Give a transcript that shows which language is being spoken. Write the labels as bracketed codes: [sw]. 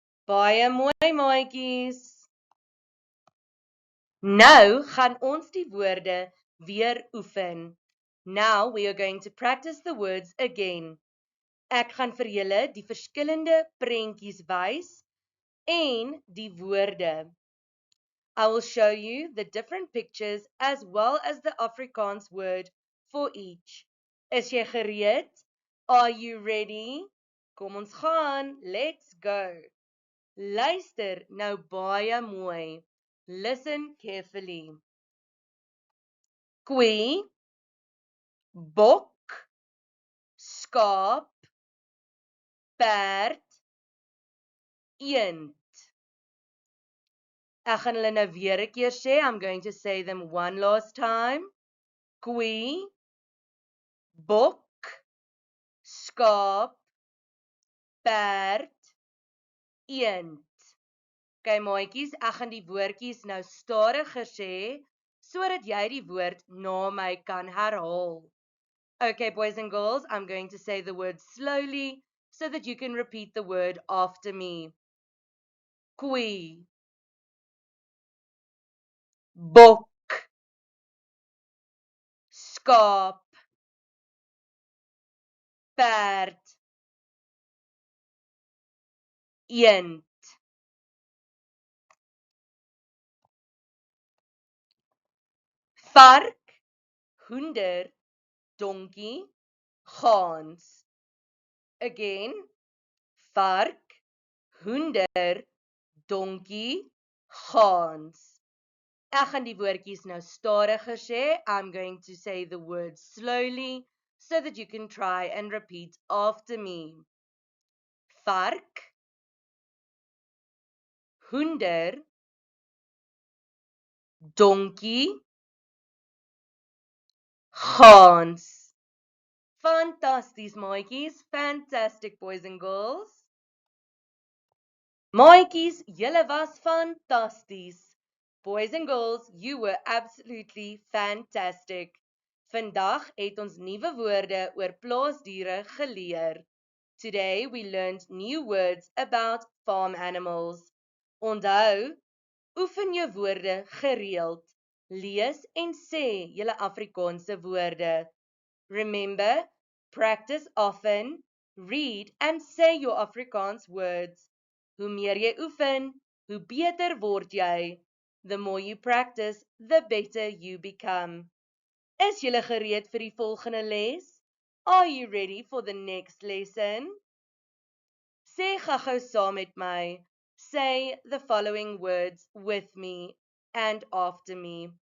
[af] Baie mooi maatjies. Nou gaan ons die woorde weer oefen. [en] Now we are going to practice the words again. [af] Ek gaan vir julle die verskillende prentjies wys en die woorde. [en] I will show you the different pictures as well as the Afrikaans word for each. [af] Is jy gereed? [en] Are you ready? [af] Kom ons gaan, [en] let's go. [af] Luister nou baie mooi. [en] Listen carefully. [af] Koei, bok, skaap, perd, eend. Ek gaan hulle nou weer 'n keer sê. [en] I'm going to say them one last time. [af] Koei, bok, skaap, perd, eend. Okay maatjies, ek gaan die woordjies nou stadiger sê sodat jy die woord na my kan herhaal. [en] Okay boys and girls, I'm going to say the word slowly so that you can repeat the word after me. [af] Koei, bok, skaap, perd, eend. Vark, hoender, donkie, gans. Again, vark, hoender, donkie, gans. Ek gaan die woordjies nou stadiger sê. I'm going to say the words slowly so that you can try and repeat after me. Vark, hoender, donkie, gans. Fantasties maatjies, [en] fantastic boys and girls. [af] Maatjies, julle was fantasties. [en] Boys and girls, you were absolutely fantastic. [af] Vandag het ons nuwe woorde oor plaasdiere geleer. [en] Today we learned new words about farm animals. [af] Onthou, oefen jou woorde gereeld. Lees en sê julle Afrikaanse woorde. [en] Remember, practice often, read and say your Afrikaans words. [af] Hoe meer jy oefen, hoe beter word jy. [en] The more you practice, the better you become. [af] Is julle gereed vir die volgende les? [en] Are you ready for the next lesson? [af] Sê gou-gou saam met my. [en] Say the following words with me and after me.